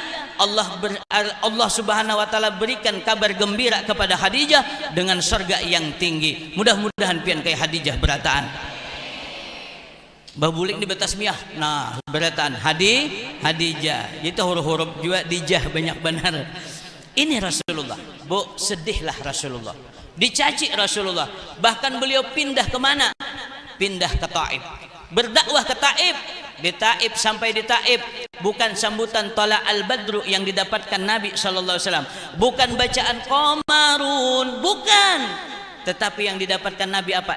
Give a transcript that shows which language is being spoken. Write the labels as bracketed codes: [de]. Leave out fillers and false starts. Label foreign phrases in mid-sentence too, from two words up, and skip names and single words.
[id] Allah [ar] subhanahu wa ta'ala [id] berikan kabar gembira kepada Khadijah dengan surga yang tinggi. [bjn] Mudah-mudahan pian kayak Khadijah berataan. Babulik di batasmiyah. Nah, berataan Khadijah. [id] Itu huruf-huruf juga dijah banyak benar. Ini Rasulullah. Bu, sedihlah Rasulullah. Dicaci Rasulullah. Bahkan beliau pindah kemana? Pindah ke Taif. Berdakwah ke Taif. Di Taif, sampai di Taif bukan sambutan [ar] Tala al-Badru [id] yang didapatkan Nabi [ar] sallallahu alaihi wasallam, [id] bukan bacaan Qamarun, bukan, tetapi yang didapatkan Nabi apa?